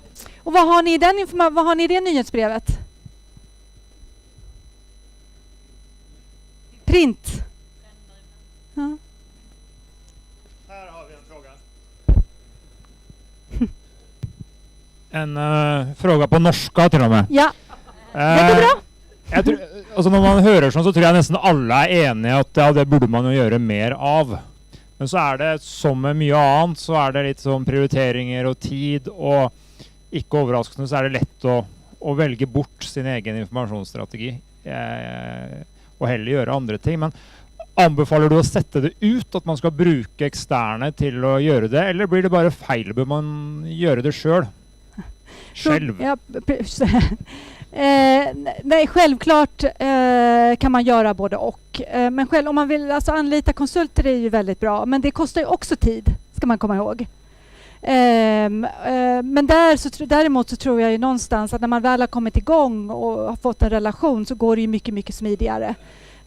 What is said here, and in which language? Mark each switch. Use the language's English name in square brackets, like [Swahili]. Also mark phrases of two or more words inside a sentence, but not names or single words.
[Swedish] Och vad har ni i det nyhetsbrevet? Print. Ja. Här har vi en fråga. En fråga på norska till och med. Ja, det går bra. [Norwegian] Jeg tror, altså når man hører sånn, så tror jeg nesten alle er enige at ja, det burde man jo gjøre mer av. Men så er det, som med mye annet, så er det litt sånn prioriteringer og tid, og ikke overraskende så er det lett å velge bort sin egen informasjonsstrategi og heller gjøre andre ting. Men anbefaler du å sette det ut, at man skal bruke eksterne til å gjøre det, eller blir det bare feil? Bør man gjøre det selv? [Swedish] Ja, nej, självklart kan man göra både och. Men själv, om man vill alltså anlita konsulter är ju väldigt bra. Men det kostar ju också tid, ska man komma ihåg. Men däremot så tror jag ju någonstans att när man väl har kommit igång och har fått en relation så går det ju mycket, mycket smidigare.